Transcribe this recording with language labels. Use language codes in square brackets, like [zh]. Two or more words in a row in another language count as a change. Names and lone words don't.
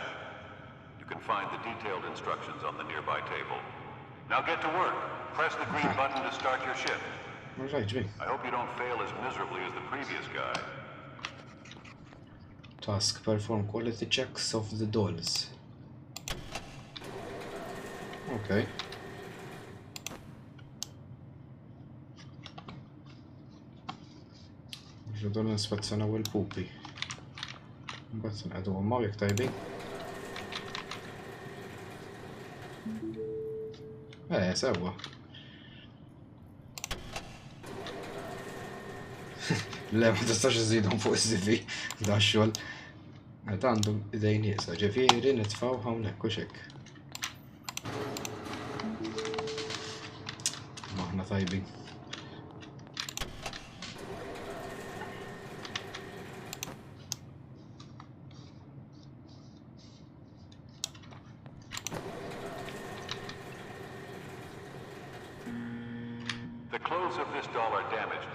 [en] You can find the detailed instructions on the nearby table. Now get to work. Press the green button to start your shift. I hope you don't fail as miserably as the previous guy. Task. Perform quality checks of the dolls. Okay. [mt] Ġudu l-ispezzjonaw il-pupi. Mbagħad nqegħdu huma jekk tajbin. Sewwa. Le ma tistax iżidhom fuq is-CV da x-xogħol. Qed għandhom idejn nieqsa, ġifieri nitfgħu hawnhekk u x'hekk. Aħna tajbin. [en] The clothes of this doll are damaged.